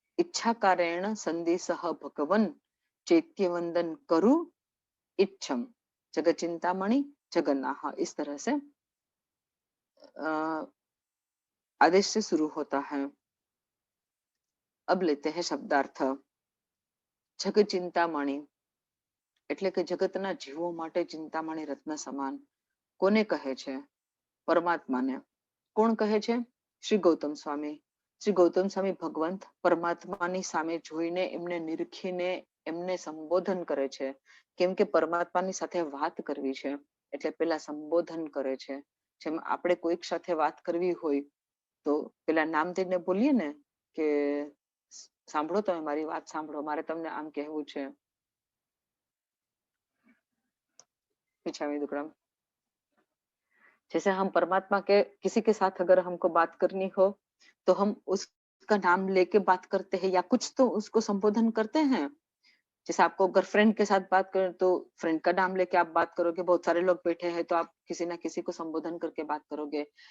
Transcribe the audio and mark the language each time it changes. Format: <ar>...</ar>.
<pra>इच्छा कारेण संधि सह भगवन, चैत्य वंदन करु इच्छम, जग चिंतामणि जगन्नाथ,</pra> <hi>इस तरह से आदेश से शुरू होता है। अब लेते हैं शब्दार्थ।</hi> <gu>जग चिंतामणि એટલે કે જગતના જીવો માટે ચિંતામણી રત્ન સમાન કોને કહે છે? પરમાત્માને. કોણ કહે છે? શ્રી ગૌતમ સ્વામી. શ્રી ગૌતમ સ્વામી ભગવંત પરમાત્માની સામે જોઈને એમને નિરખીને એમને સંબોધન કરે છે, કેમ કે પરમાત્માની સાથે વાત કરવી છે એટલે પેલા સંબોધન કરે છે। જેમ આપણે કોઈક સાથે વાત કરવી હોય તો પેલા નામ દઈને બોલીએ ને, કે સાંભળો, તમે મારી વાત સાંભળો, મારે તમને આમ કહેવું છે.</gu> <hi>पीछा विदुक्रम, जैसे हम परमात्मा के किसी के साथ अगर हमको बात करनी हो तो हम उसका नाम लेके बात करते हैं या कुछ तो उसको संबोधन करते हैं. जैसे आपको अगर फ्रेंड के साथ बात करें तो फ्रेंड का नाम लेके आप बात करोगे, बहुत सारे लोग बैठे हैं तो आप किसी ना किसी को संबोधन करके बात करोगे.</hi>